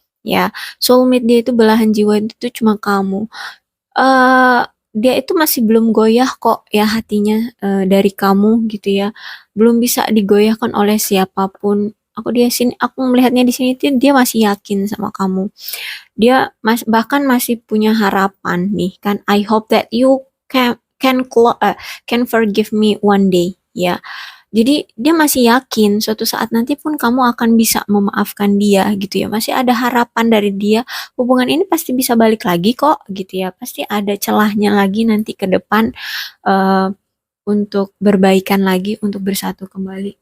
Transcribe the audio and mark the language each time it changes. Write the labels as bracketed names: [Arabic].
[Indonesian] Ya, soulmate dia itu belahan jiwa itu cuma kamu. Dia itu masih belum goyah kok ya hatinya dari kamu gitu ya. Belum bisa digoyahkan oleh siapapun. Aku melihatnya di sini tuh dia masih yakin sama kamu. Dia bahkan masih punya harapan nih kan. [English] I hope that you can forgive me one day ya. [Indonesian] Jadi dia masih yakin suatu saat nanti pun kamu akan bisa memaafkan dia gitu ya. Masih ada harapan dari dia. Hubungan ini pasti bisa balik lagi kok gitu ya. Pasti ada celahnya lagi nanti ke depan eh, untuk berbaikan lagi, untuk bersatu kembali.